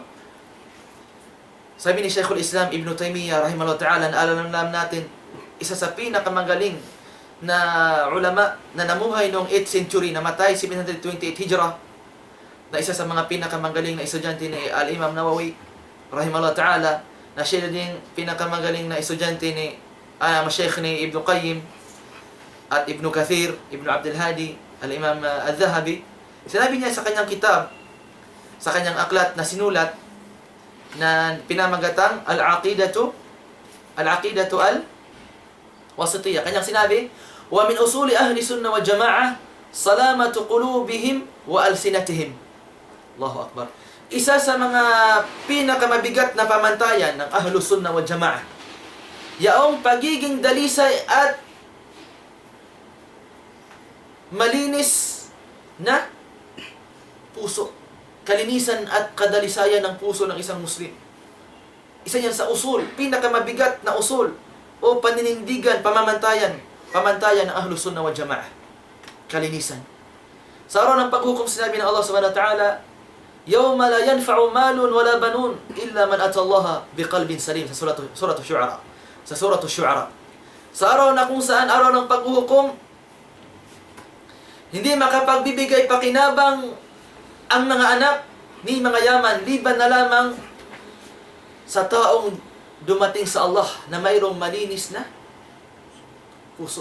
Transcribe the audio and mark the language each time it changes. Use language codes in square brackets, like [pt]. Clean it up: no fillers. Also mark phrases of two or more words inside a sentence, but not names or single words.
[tl] Sabi ni Shaykhul Islam Ibn Taymiyyah [ar] رحمه الله تعالى, [tl] na alam natin, isa sa pinakamagaling na ulama na namuhay noong 8th century, namatay 728 Hijrah, na isa sa mga pinakamagaling na estudyante ni Al-Imam Nawawi [ar] رحمه الله تعالى, [tl] na siya din pinakamagaling na estudyante ni Mashaykh ni Ibn Qayyim. at Ibn Kathir, Ibn Abdul Hadi, Al-Imam Al-Dhahabi, sinabi niya sa kanyang kitab, sa kanyang aklat na sinulat, na pinamagatang Al-Aqidatu Al-Wasitiyah. Kanyang sinabi, [ar] ومن أصول أهل السنة والجماعة سلامة قلوبهم وألسنتهم. الله أكبر. [tl] Isa sa mga pinakamabigat na pamantayan ng [ar] أهل السنة والجماعة, [tl] yaong pagiging dalisay at malinis na puso. Kalinisan at kadalisayan ng puso ng isang Muslim. Isa yan sa usul, pinakamabigat na usul o paninindigan, pamantayan ng [ar] أهل السنة والجماعة. [tl] Kalinisan. Sa araw ng paghukom, sinabi ng Allah [ar] سبحانه وتعالى, يوم لا ينفع مال ولا بنون إلا من أتى الله بقلب سليم, [tl] sa surah Syu'ara. Sa surah Syu'ara. Sa araw na kung saan araw ng paghukom, hindi makapagbibigay pakinabang ang mga anak ni mga yaman, liban na lamang sa taong dumating sa Allah na mayroong malinis na puso.